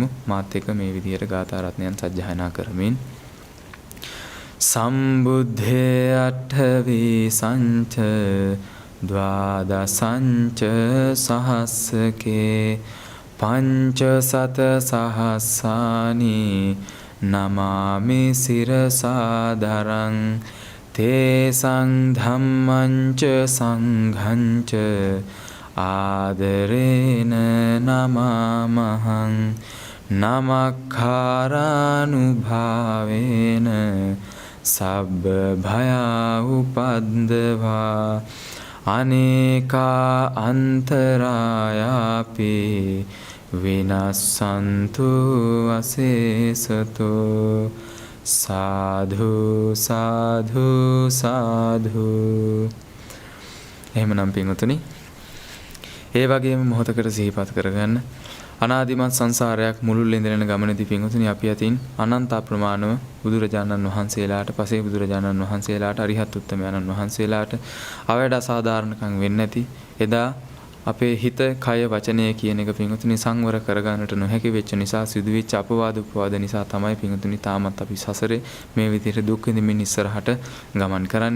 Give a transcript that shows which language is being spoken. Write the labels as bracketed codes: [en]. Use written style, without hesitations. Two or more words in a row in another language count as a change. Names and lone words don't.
[si] මාත් එක්ක මේ විදිහට ගාථා රත්නයන් සජ්ජායනා කරමින් [pi] සම්බුද්ධේ අට්ඨවි සංච ද්වාදසංච සහස්සකේ පංච සත සහස්සානි නමාමි සිරසාදරං තේසං ධම්මංච සංඝංච ආදරේන නමාමහං නමක්ඛාරානුභාවේන සබ්බ භයා උපද්දවා අනේකා අන්තරායාපි විනස්සන්තු අසේසතෝ සාධු සාධු සාධු. [si] එහෙමනම් පින්වතුනි, ඒ වගේම මොහොතකට සිහිපත් කරගන්න අනාදිමත් සංසාරයක් මුළුල්ලේ ඉඳගෙන ගමනේදී පින්වතුනි අපි අතින් අනන්ත අප්‍රමාණව බුදුරජාණන් වහන්සේලාට, පසේ බුදුරජාණන් වහන්සේලාට, අරිහත් උත්තමයන්න් වහන්සේලාට අවඩ අසාධාරණකම් වෙන්නේ නැති එදා අපේ හිත, කය, වචනය කියන එක පින්වතුනි සංවර කරගන්නට නොහැකි වෙච්ච නිසා, සිදුවෙච්ච අපවාද උපවාද නිසා තමයි පින්වතුනි තාමත් අපි සසරේ මේ විදිහට දුක් විඳින්න ඉස්සරහට ගමන් කරන්නේ.